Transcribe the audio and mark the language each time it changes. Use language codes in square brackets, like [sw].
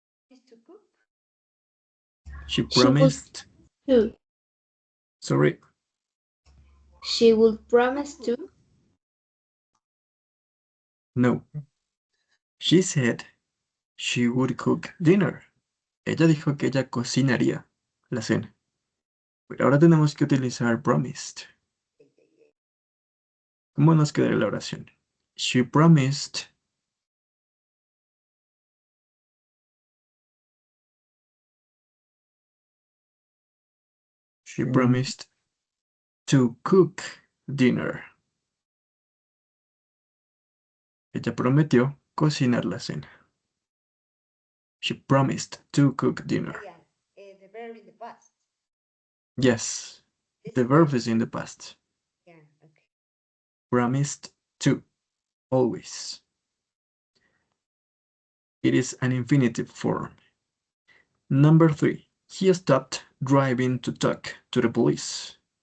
[en] Is to cook. She She would promised. to. Sorry. She would promise to. No. She said she would cook dinner. [es] Ella dijo que ella cocinaría la cena. Pero ahora tenemos que utilizar promised. ¿Cómo nos queda la oración? [en] She promised. She promised to cook dinner. [es] Ella prometió cocinar la cena. [en] She promised to cook dinner. Yeah, the verb in the past. Yes, This the is verb is in the past. Yeah, okay. Promised to, always. It is an infinitive form. Number 3, he stopped driving to talk to the police.